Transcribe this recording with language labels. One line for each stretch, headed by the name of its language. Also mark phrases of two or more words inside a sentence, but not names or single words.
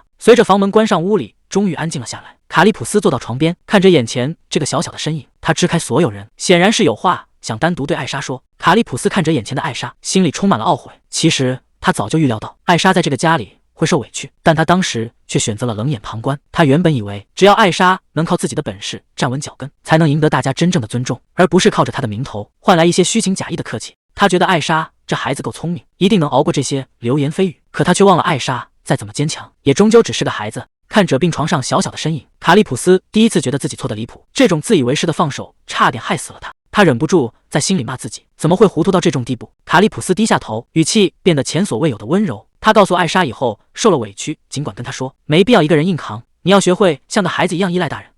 Chinese: 隨着房門關上，屋裡終於安靜了下來。卡利普斯坐到床邊，看着眼前這個小小的身影，他支開所有人，顯然是有話想單獨對艾莎說。卡利普斯看着眼前的艾莎，心裡充滿了懊悔。其實他早就預料到艾莎在這個家裡會受委屈，但他當時卻選擇了冷眼旁觀。他原本以為只要艾莎能靠自己的本事站穩腳跟，才能贏得大家真正的尊重，而不是靠着他的名頭換來一些虛情假意的客氣。他覺得艾莎這孩子夠聰明，一定能熬過這些流言蜚語。可他卻忘了艾莎再怎麼堅強，也終究只是個孩子。看着病床上小小的身影，卡利普斯第一次覺得自己錯得離譜，這種自以為是的放手差點害死了他。他忍不住在心裡罵自己，怎麼會糊涂到這種地步。卡利普斯低下頭，語氣變得前所未有的溫柔。他告訴艾莎，以後受了委屈儘管跟他說，沒必要一個人硬扛，你要學會像個孩子一樣依賴大人。